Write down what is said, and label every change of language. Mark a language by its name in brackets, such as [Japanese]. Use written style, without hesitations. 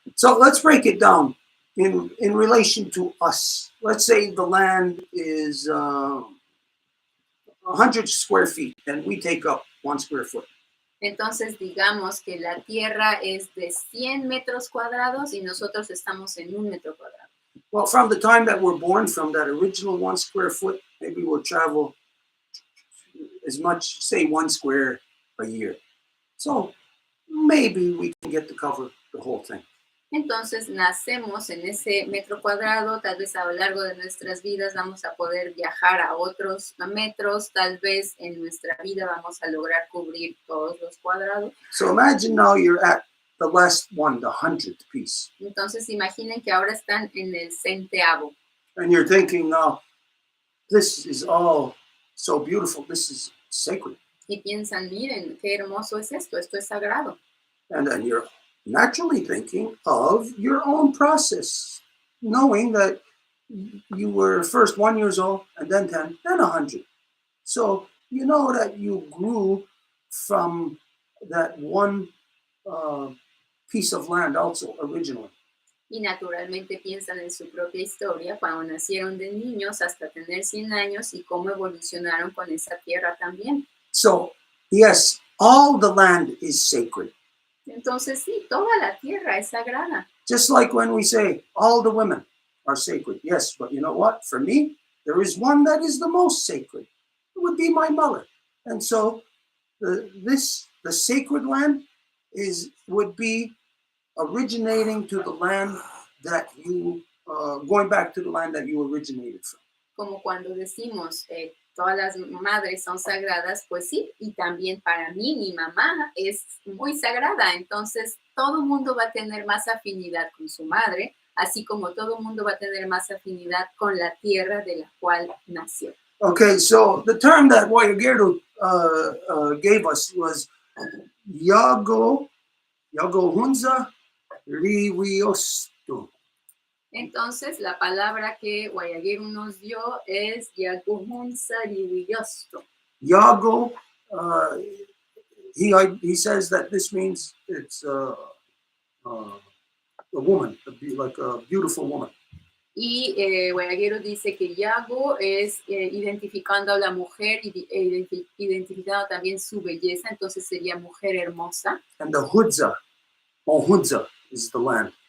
[English] So let's break it down in relation to us. Let's say the land is 100 square feet and we take up 1 square foot. [Spanish] Entonces, digamos que la tierra es de 100 metros cuadrados y nosotros estamos en 1 metro cuadrado. [English] Well, from the time that we're born, from that original 1 square foot, maybe we'll travel as much, say 1 square a year. So maybe we can get to cover the whole thing. [Spanish] Entonces nacemos en ese metro cuadrado, tal vez a lo largo de nuestras vidas vamos a poder viajar a otros metros, tal vez en nuestra vida vamos a lograr cubrir todos los cuadrados. [English] So imagine now you're at the last one, the 100th piece. [Spanish] Entonces imaginen que ahora están en el 100avo. [English] And you're thinking, now, this is all so beautiful, this is sacred. [Spanish] Y piensan, miren, qué hermoso es esto es sagrado. [English] And then you're naturally thinking of your own process, knowing that you were first 1 year old, and then 10, then 100. So you know that you grew from that one piece of land also originally. [Spanish] Y naturalmente piensan en su propia historia, cuando nacieron de niños hasta tener 100 años y cómo evolucionaron con esa tierra también. [English] So, yes, all the land is sacred. [Spanish] Entonces sí, toda la tierra es sagrada. [English] Just like when we say all the women are sacred. Yes, but you know what? For me, there is one that is the most sacred. It would be my mother. And so the sacred land would be originating to the land that you, going back to the land that you originated from. [Spanish] Como cuando decimos todas las madres son sagradas, pues sí, y también para mí mi mamá es muy sagrada, entonces todo mundo va a tener más afinidad con su madre, así como todo mundo va a tener más afinidad con la tierra de la cual nació. [English] Okay, so the term that Guayaguero gave us was Yago Hunza Riwiosto. [Spanish] Entonces, la palabra que Guayaguero nos dio es Yaguhunzariwiosto. [English] Yago, he says that this means it's a woman, like a beautiful woman. [Spanish] Y Guayaguero dice que Yago es identificando a la mujer y identificando también su belleza, entonces sería mujer hermosa. [English] And the Hunza, or Hunza, is the land.